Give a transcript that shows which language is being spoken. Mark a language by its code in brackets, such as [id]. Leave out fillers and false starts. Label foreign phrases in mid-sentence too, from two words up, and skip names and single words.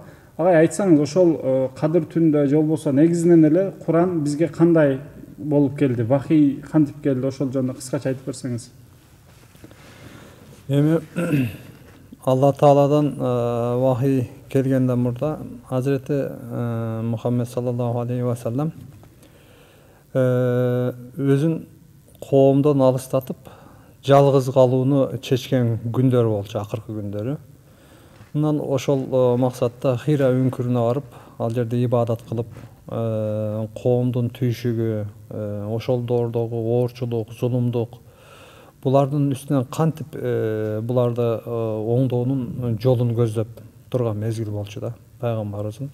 [ky] Агай айтсаңыз, ошол Кадыр түндө же болбосо негизинен эле Куран бизге кандай болуп келди, вахий кантип келди, ошол жөнүндө кыскача айтып берсеңиз. Эми Алла Тааладан вахий келгенден мурда [ar] حضرة محمد صلى الله عليه وسلم [ky] өзүн коомдон алыстатып жалгыз калууну чечкен күндөр болчу, акыркы күндөрү. Мындан ошол максатта Хира үңкүрүнө барып, ал жерде ибадат кылып, коомдун түйшүгү, ошолдордогу оорчулук, зулумдук, булардын үстүнөн кантип буларды оңдоонун жолун көздөп турган мезгил болчу да, пайгамбарыбыздын.